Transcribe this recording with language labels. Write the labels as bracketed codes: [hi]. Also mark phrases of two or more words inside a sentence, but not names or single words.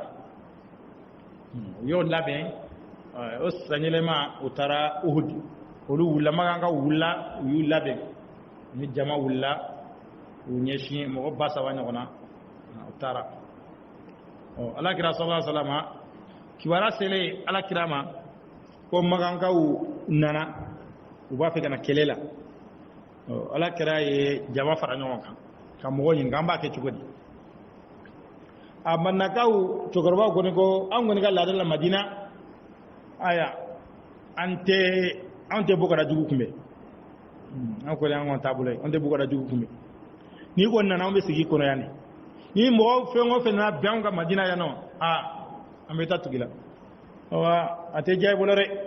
[bm] u y'o labɛn o san yɛlɛma u taara Uhud olu wulila Maka ka wulila u y'u labɛn ni jama wulila u ɲɛsin mɔgɔ 3000 ɲɔgɔn na u taara Alakira [ar] صلى الله عليه وسلم [bm] kibaruya selen Alakira ma ko Makankaw nana u b'a fɛ ka na kɛlɛ la Alakira ye jama fara ɲɔgɔn kan ka mɔgɔ ɲininka an b'a kɛ cogo di a Manakaw cɛkɔrɔbaw kɔni ko an kɔni ka laada la Madina aya an tɛ bɔ ka da jugu kunbɛn an kɔni an kɔni taabolo ye an tɛ bɔ ka da jugu kunbɛn n'i kɔni nana an bɛ sigi kɔnɔ yan ni mɔgɔ fɛn o fɛn nana bɛn an ka Madina yan nɔ an bɛ taa tugu la a tɛ diya i bolo dɛ